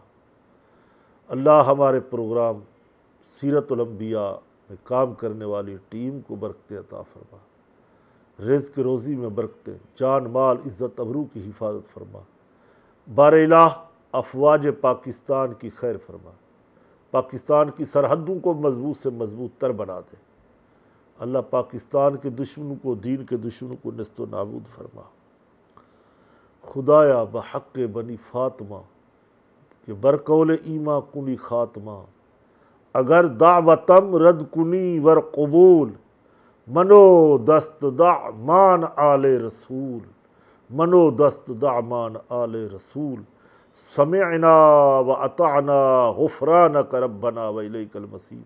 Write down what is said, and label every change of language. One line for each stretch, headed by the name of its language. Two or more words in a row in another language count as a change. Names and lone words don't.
Urdu: اللہ ہمارے پروگرام سیرت الانبیاء میں کام کرنے والی ٹیم کو برکتیں عطا فرما، رزق روزی میں برکتیں، جان مال عزت ابرو کی حفاظت فرما۔ بار الہ افواج پاکستان کی خیر فرما، پاکستان کی سرحدوں کو مضبوط سے مضبوط تر بنا دے۔ اللہ پاکستان کے دشمنوں کو، دین کے دشمنوں کو نیست و نابود فرما۔
Persian: خدایا بحق بنی فاطمہ کہ برقول ایماں کنی خاتمہ، اگر دعوتم رد کنی ور قبول، منو دست دعمان آل رسول، منو دست دعمان آل رسول،
Arabic: سمعنا و اطعنا غفرانک ربنا و الیک المصیر۔